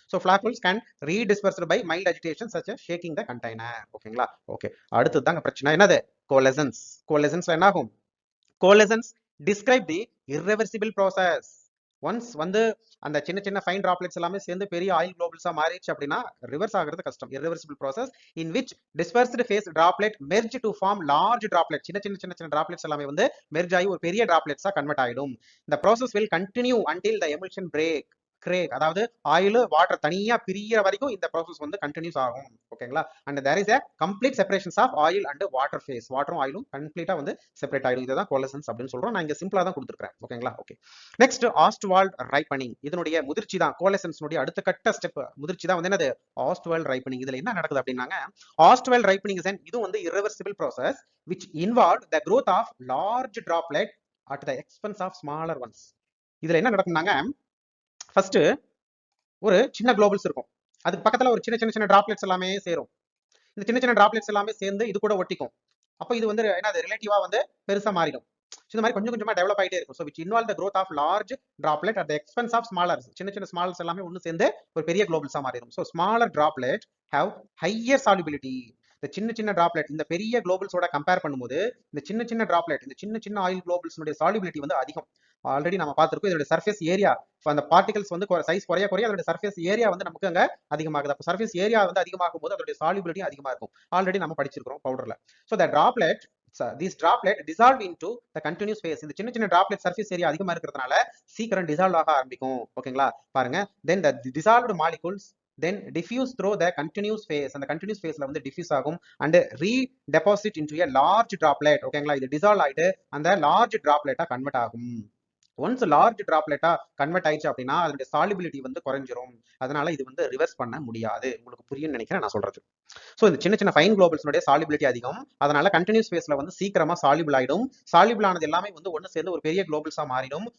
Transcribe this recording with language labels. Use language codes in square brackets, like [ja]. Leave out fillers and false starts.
[en] So floccules can redispersed by mild agitation such as shaking the container. ஓகேங்களா? [ta] Okay, அடுத்து தாங்க பிரச்சனை என்னது, கோலசன்ஸ்ல என்ன ஆகும், கோலசன்ஸ் டிஸ்கிரைப் தி irreversible process. ஒன்ஸ் வந்து அந்த சின்ன ஃபைன் டிராப்லெட்ஸ் எல்லாமே சேர்ந்து பெரிய ஆயில் குளோபல்ஸா மாறிடுச்சு அப்படின்னா ரிவர்ஸ் ஆகிறது கஷ்டம். [en] irreversible process in which dispersed phase droplet merge to form large droplet. [ta] சின்ன டிராப்லெட்ஸ் எல்லாமே வந்து மெர்ஜ் ஆகி ஒரு பெரிய டிராப்லெட்ஸா கன்வெர்ட் ஆயிடும். [en] the process will continue until the emulsion break. [ta] Craig, அதாவது ஆயில் வாட்டர் தனியா பிரியிற வரைக்கும் இந்த ப்ராசஸ் வந்து கண்டினியூஸ் ஆகும். ஓகேங்களா? [en] And there is a complete separations of oil and water phase. [ta] வாட்டரும் ஆயிலும் கம்ப்ளீட்டா வந்து செப்பரேட் ஆயிடும். இதுதான் கோலசன்ஸ் அப்படின்னு சொல்றோம். நான் இங்க சிம்பிளா தான் கொடுத்துருக்கேன். ஓகேங்களா? ஓகே. Next ஆஸ்ட்வால்ட் ripening. இதனுடைய முதிர்ச்சி தான் கோலசன்ஸ்னுடைய அடுத்த கட்ட ஸ்டெப். முதிர்ச்சி தான் வந்து என்னது? ஆஸ்ட்வால்ட் ரைப்பனிங். இதுல என்ன நடக்குது அப்படின்னாங்க, [en] Ostwald ripening is இது வந்து irreversible process which involved the growth of large droplet at the expense of smaller ones. [ta] இதுல என்ன நடக்கும்னாங்க, ஃபர்ஸ்ட் ஒரு சின்ன குளோபல்ஸ் இருக்கும், அதுக்கு பக்கத்துல ஒரு சின்ன சின்ன சின்ன டிராப்லெட்ஸ் எல்லாமே சேரும். இந்த சின்ன சின்ன டிராப்லெட்ஸ் எல்லாமே சேர்ந்து இது கூட ஒட்டிக்கும். அப்போ இது வந்து என்னது? ரிலேட்டிவா வந்து பெருசா மாறிடும். இந்த மாதிரி கொஞ்சம் கொஞ்சமா டெவலப் ஆயிட்டே இருக்கும். [en] So which involve the growth of large droplet at the expense of smaller. [ta] சின்ன சின்ன ஸ்மால்ஸ் எல்லாமே ஒன்று சேர்ந்து ஒரு பெரிய குளோபல்ஸா மாறிடும். [en] So smaller droplet have higher solubility. [ta] இந்த சின்ன சின்ன டிராப்லெட் இந்த பெரிய குளோபல்ஸோட கம்பேர் பண்ணும்போது இந்த சின்ன சின்ன டிராப்லெட், இந்த சின்ன சின்ன ஆயில் குளோபல்ஸ்னுடைய சாலிபிலிட்டி வந்து அதிகம். ஆல்ரெடி நம்ம பார்த்திருக்கோம். இதோட சர்ஃபேஸ் ஏரியா, அந்த பார்ட்டிகல்ஸ் வந்து சைஸ் குறைய குறைய அதோட சர்ஃபேஸ் ஏரியா வந்து நமக்கு அங்க அதிகமாகுது. அப்போ சர்ஃபேஸ் ஏரியா வந்து அதிகமாகும் போது அதோட சாலிபிலிட்டி அதிகமா இருக்கும். ஆல்ரெடி நம்ம படிச்சிருக்கிறோம் பவுடர்ல. [en] So the droplet these droplet dissolve into the continuous phase. [ta] இந்த சின்ன சின்ன droplet surface area அதிகமா இருக்கிறதுனால சீக்கிரம் dissolve ஆக ஆரம்பிக்கும். [en] ஓகேங்களா? பாருங்க, then the dissolved molecules then diffuse through the continuous phase. [ta] அந்த continuous phaseல வந்து diffuse ஆகும் [en] and redeposit into a large droplet. ஓகேங்களா? [ta] இது dissolve ஆயிட்டு அந்த large droplet-ஆ convert ஆகும். ஒன்ஸ் லார்ஜ் டிராப்லெட்டா கன்வெர்ட் ஆயிடுச்சு அப்படின்னா அதனுடைய சாலிபிலிட்டி வந்து குறைஞ்சிரும். அதனால இது வந்து ரிவர்ஸ் பண்ண முடியாது. உங்களுக்கு புரியும்னு நினைக்கிறேன் நான் சொல்றது. ஸோ இந்த சின்ன சின்ன ஃபைன் குளோபல்ஸ்னுடைய சாலிபிலிட்டி அதிகம். அதனால கண்டினியூஸ் ஃபேஸ்ல வந்து சீக்கிரமா சாலிபிள் ஆயிடும். சாலிபிள் ஆனது எல்லாமே வந்து ஒன்று சேர்ந்து ஒரு பெரிய குளோபல்ஸா மாறிடும்.